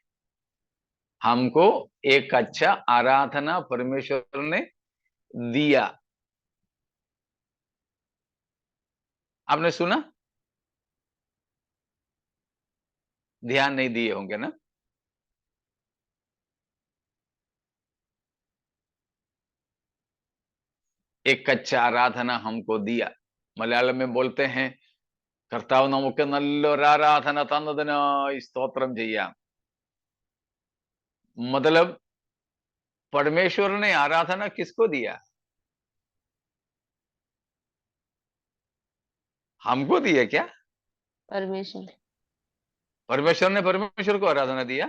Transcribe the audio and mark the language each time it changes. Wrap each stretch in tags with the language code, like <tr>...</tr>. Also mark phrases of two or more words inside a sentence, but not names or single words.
<hi>हमको एक अच्छा आराधना परमेश्वर ने दिया, आपने सुना? ध्यान नहीं दिए होंगे ना? एक अच्छा आराधना हमको दिया। मलयालम में बोलते हैं,</hi> <ml>കർത്താവ് നമുക്ക് നല്ലൊരു ആരാധന തന്നതിനായി സ്തോത്രം ചെയ്യാം।</ml> <hi>मतलब परमेश्वर ने आराधना किसको दिया? हमको दिया क्या? परमेश्वर परमेश्वर ने परमेश्वर को आराधना दिया?</hi>